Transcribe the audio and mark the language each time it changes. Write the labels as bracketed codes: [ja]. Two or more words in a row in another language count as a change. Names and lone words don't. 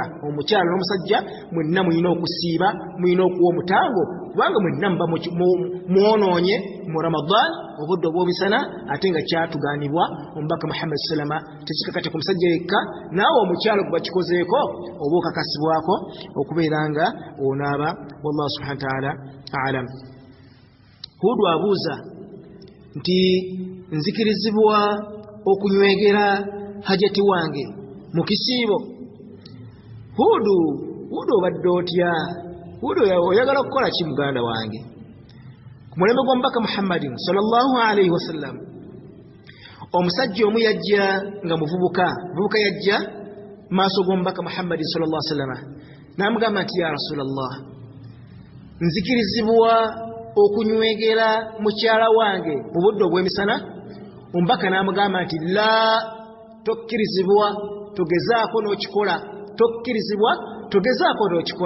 [lg] Omukyala n'omusajja mwenna mulina okusiiba, mulina okuwa omutango, kubanga mwenna muba mwonoonye mu Ramadan obudde obw'emisana, ate nga kyatugaanibwa omubaka Muhammad sallama. Tekikakata ku musajja yekka, naawe omukyala gwe bakikozeeko oba okakasibwako okubeera nga onaaba. [ar] والله سبحانه وتعالى أعلم. [lg] Hudu abuuza nti nzikirizibwa okunywegera hajati wange mu kisiibo. Hudu obadde otya? Hudu oyagala kukola ki muganda wange? Ku mulembe gw'omubaka Muhammadin [ar] صلى الله عليه وسلم, [lg] omusajja omu yajja nga muvubuka yajja maaso g'omubaka Muhammadin [ar] صلى الله عليه وسلم [lg] n'amugamba nti [ar] يا رسول الله, [lg] nzikirizibwa okunywegera mukyala wange mu budde obw'emisana. Omubaka n'amugamba nti la, tokkirizibwa, togezaako n'okikola.